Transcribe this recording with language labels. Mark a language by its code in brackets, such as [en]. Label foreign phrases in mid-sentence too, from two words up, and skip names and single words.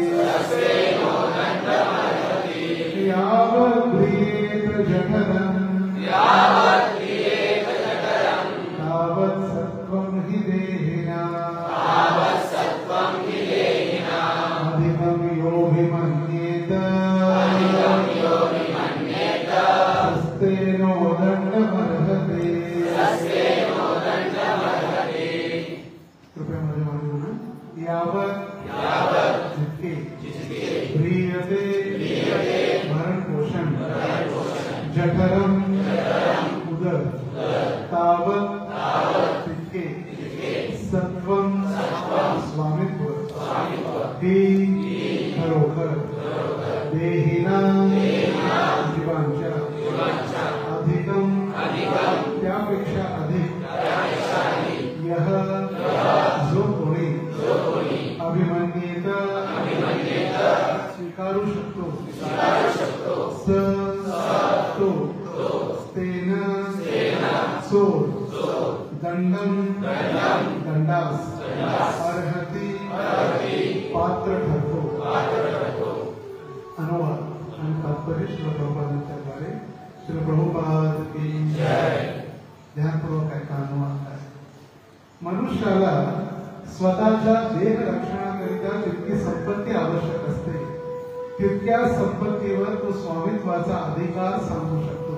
[sa] यावत् प्रियेत जठरम् तावत् सत्त्वं हि देहिनाम् अधिकं यो विमन्येत सस्तेनो दण्डमर्हति. [mr] कृपया माझ्या मागे बोला. यावत् जितके प्रियते भरण पोषण जठरम उदर तावत तितके सत्वम स्वामित्व ही खरोखर देहिना जीवांच्या अधिकम त्यापेक्षा अधिक यह जो कोणी अभिमन्येत स्वीकारू शकतो स तो तेन सो दंडम दंडास अर्हति पात्र ठरतो. अनुवाद आणि तात्पर्य श्री प्रभुपादांच्या द्वारे. [hi] श्री प्रभुपाद की जय. [mr] ध्यानपूर्वक ऐका अनुवाद आहे. मनुष्याला स्वतःच्या देह रक्षणाकरिता जितकी संपत्ती आवश्यक असते तितक्या संपत्तीवर तो स्वामित्वाचा अधिकार सांगू शकतो.